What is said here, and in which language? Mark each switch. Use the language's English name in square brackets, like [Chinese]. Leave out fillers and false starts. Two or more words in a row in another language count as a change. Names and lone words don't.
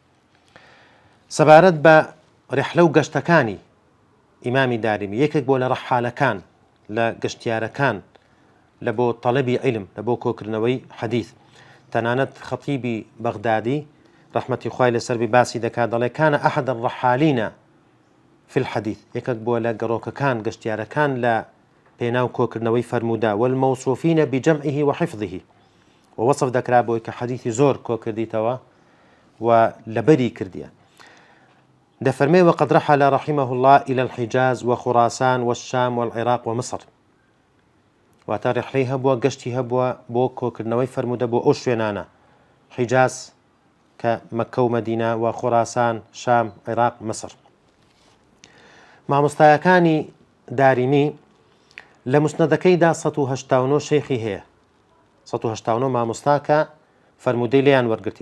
[Central Kurdish] سەبارەت بە ڕیحلە و گەشتەکانی ئیمامی دارمی، یەکێک بۆ لە ڕەحالەکان، لە گەشتیارەکان، لە بۆ تەڵەبی عیلم، لە بۆ کۆکردنەوەی حەدیث. تەنانەت خەتیبی بەغدادی ڕەحمەتی خوای لەسەربی باسی دەکات، دەڵێ [Arabic] کانە ئەحەد الڕەحالینە في الحديث، [Central Kurdish] یەکێک بووە لە گەڕۆکەکان، گەشتیارەکان لە پێناو کۆکردنەوەی فەرموودا، [Arabic] والمەوصوفین بجەمعه وحفظه، [Central Kurdish] ووصف دەکرا بۆی کە حەدیثی زۆر کۆکردیتەوە و لەبەری کردیە. [Arabic] دەفەرمێ وقد رحل رحمه الله إلى الحجاز وخراسان والشام والعراق ومصر. [Central Kurdish] واتە ڕیحلەی هەبووە، گەشتی هەبووە بۆ کۆکردنەوەی فەرموودە بۆ ئەو شوێنانە، حیجاز کە مەککە و مەدینە، و خوراسان، شام، عێراق، مەسر. مامۆستایەکانی دارمی لە مسنەدەکەیدا 189 شەیخی هەیە، 189 مامۆستاکە فەرموودەی لێیان وەرگرتیە.